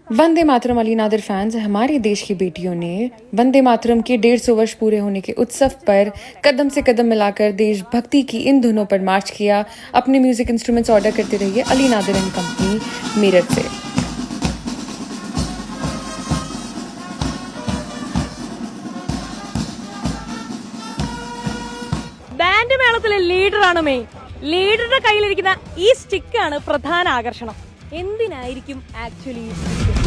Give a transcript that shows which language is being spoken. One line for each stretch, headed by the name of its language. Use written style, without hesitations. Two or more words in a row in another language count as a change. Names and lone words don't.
Hindi: वंदे मातरम अली नादिर फैंस, हमारे देश की बेटियों ने वंदे मातरम के 150 वर्ष पूरे होने के उत्सव पर कदम से कदम मिलाकर देशभक्ति की इन धुनों पर मार्च किया। अपने
English: music instruments order
Hindi: करते रहिए अली नादिर एंड कंपनी, मेरठ से।
Malayalam: ബാൻഡ് മേളത്തിലെ ലീഡറാണ് മെയിൻ. ലീഡറുടെ കയ്യിലിരിക്കുന്ന ഈ സ്റ്റിക്കാണ് പ്രധാന ആകർഷണം. എന്തിനായിരിക്കും ആക്ച്വലി ഈ സ്റ്റിക്ക്?